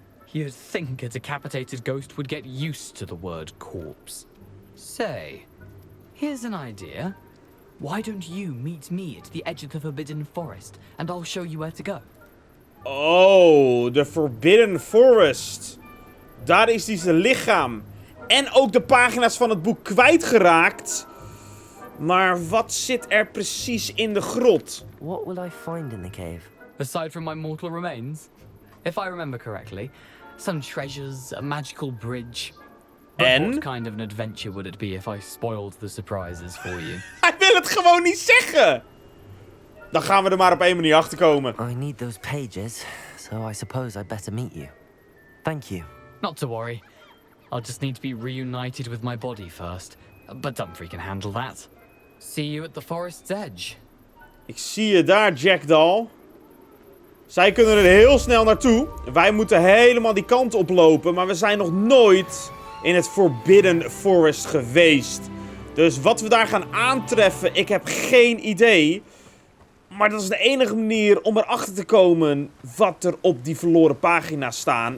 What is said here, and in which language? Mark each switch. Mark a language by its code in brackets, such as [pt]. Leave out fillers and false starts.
[en] You'd think a decapitated ghost would get used to the word corpse. Say, here's an idea. Why don't you meet me at the edge of the Forbidden Forest, and I'll show you where to go. [nl] Oh, de Forbidden Forest. Daar is hij zijn lichaam. En ook de pagina's van het boek kwijtgeraakt. Maar wat zit er precies in de grot? [en] What will I find in the cave? Aside from my mortal remains, if I remember correctly, some treasures, a magical bridge. But what kind of an adventure would it be if I spoiled the surprises for you? [nl] Hij wil het gewoon niet zeggen! Dan gaan we er maar op 1 manier achter komen. [en] I need those pages, so I suppose I'd better meet you. Thank you. Not to worry. I'll just need to be reunited with my body first. But Dumfries can handle that. See you at the forest's edge. [nl] Ik zie je daar, Jackdaw. Zij kunnen er heel snel naartoe. Wij moeten helemaal die kant oplopen. Maar we zijn nog nooit in het Forbidden Forest geweest. Dus wat we daar gaan aantreffen, ik heb geen idee. Maar dat is de enige manier om erachter te komen wat er op die verloren pagina staan.